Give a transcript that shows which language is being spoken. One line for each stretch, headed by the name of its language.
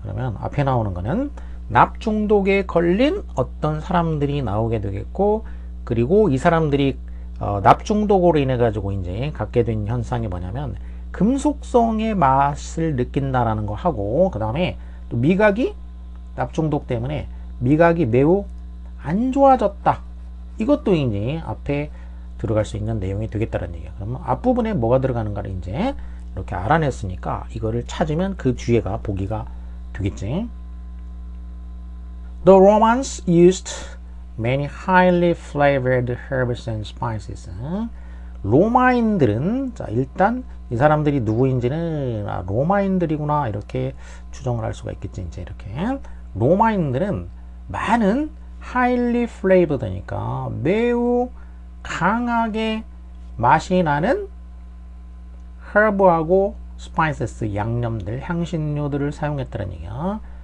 Korean: 그러면 앞에 나오는 거는 납중독에 걸린 어떤 사람들이 나오게 되겠고, 그리고 이 사람들이 납중독으로 인해 가지고 이제 갖게 된 현상이 뭐냐면, 금속성의 맛을 느낀다라는 거 하고, 그 다음에 또 미각이, 납중독 때문에 미각이 매우 안 좋아졌다. 이것도 이제 앞에 들어갈 수 있는 내용이 되겠다는 얘기야. 그러면 앞부분에 뭐가 들어가는가를 이제 이렇게 알아냈으니까, 이거를 찾으면 그 뒤에가 보기가 되겠지.
English: The Romans used many highly flavored herbs and spices.
Korean: 로마인들은, 자, 일단 이 사람들이 누구인지는, 로마인들이구나, 이렇게 추정을 할 수가 있겠지. 이제 이렇게 로마인들은 많은
English: highly flavored
Korean: 니까 매우 강하게 맛이 나는 herб하고 spices, 양념들, 향신료들을 사용했다는 얘기야.